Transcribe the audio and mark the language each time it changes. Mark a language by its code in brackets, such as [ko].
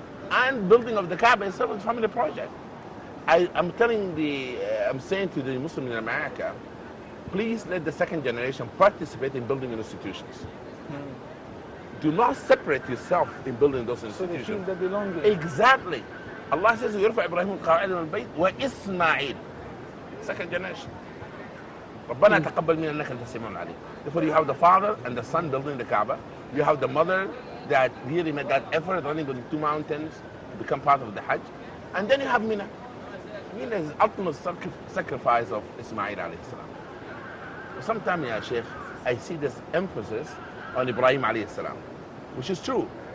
[en] And building of the Kaaba itself is a family project. I'm saying to the Muslims in America, please let the second generation participate in building institutions. Do not separate yourself in building those institutions. So they feel they belong there. Exactly. Allah says, [ar] يرفع إبراهيم القواعد من البيت وإسماعيل. [en] Second generation. [ar] ربنا تقبل منا إنك أنت السميع العليم. [en] Therefore you have the father and the son building the Kaaba. You have the mother that really made that effort running on the two mountains to become part of the Hajj. And then you have Mina. Mina is the ultimate sacrifice of Ismail alayhi salam. Sometimes, ya Sheikh, I see this emphasis on Ibrahim alayhi salam, which is true.